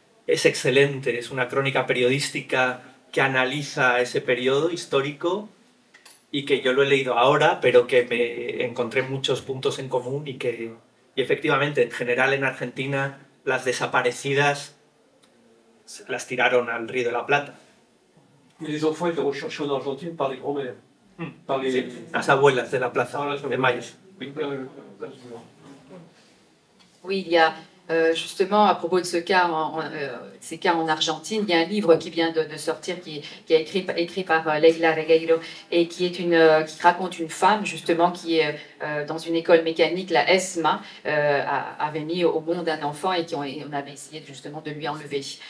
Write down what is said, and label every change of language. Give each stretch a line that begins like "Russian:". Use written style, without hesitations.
Spanish: Es excelente, es una crónica periodística que analiza ese periodo histórico y que yo lo he leído ahora, pero que me encontré muchos puntos en común y que y efectivamente, en general en Argentina, las desaparecidas las tiraron al Río de la Plata.
French: Y les enfants étaient recherchés en Argentine par les grands-mères. Par les...
Spanish: Sí, las abuelas de la Plaza de Mayo.
French: Oui, il y a justement à propos de ce cas ces cas en Argentine, il y a un livre qui vient de sortir qui est écrit par Leila Guerriero et qui raconte une femme justement qui est dans une école mécanique, la ESMA, avait mis au monde un enfant et on avait essayé justement de lui enlever.